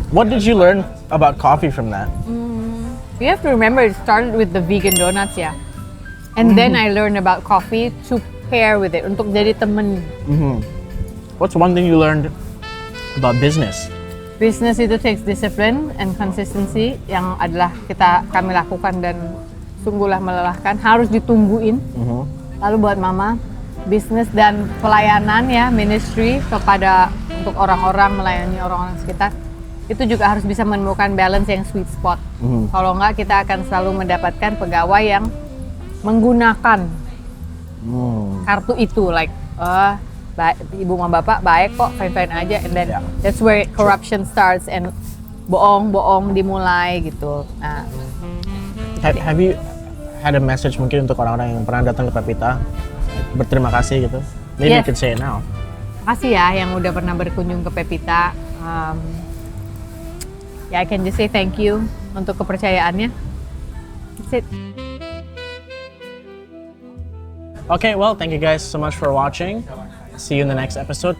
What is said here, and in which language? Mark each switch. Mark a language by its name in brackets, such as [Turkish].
[English] What did you learn about coffee from that? You have to remember it started with the vegan donuts ya. And then I learned about coffee to pair with it [Indonesian] untuk jadi temen. [English] What's one thing you learned about business? [Indonesian] Business itu [English] takes discipline and consistency [Indonesian] yang adalah kami lakukan dan sungguhlah melelahkan, harus ditungguin. Lalu buat mama, bisnis dan pelayanan ya, ministry kepada untuk orang-orang, melayani orang-orang sekitar, itu juga harus bisa menemukan balance yang sweet spot. Kalau enggak, kita akan selalu mendapatkan pegawai yang menggunakan kartu itu, like ibu sama bapak baik kok, fine-fine aja, [English] and then that's where corruption starts [Indonesian] and bohong-bohong dimulai gitu. Nah, [English] Have you had a message [Indonesian] mungkin untuk orang-orang yang pernah datang ke Pepita, berterima kasih gitu? [English] Maybe you could say it now. [Indonesian] makasih ya yang udah pernah berkunjung ke Pepita. [English] I can just say thank you [Indonesian] untuk kepercayaannya. [English] That's it. Okay, well, thank you guys so much for watching. See you in the next episode.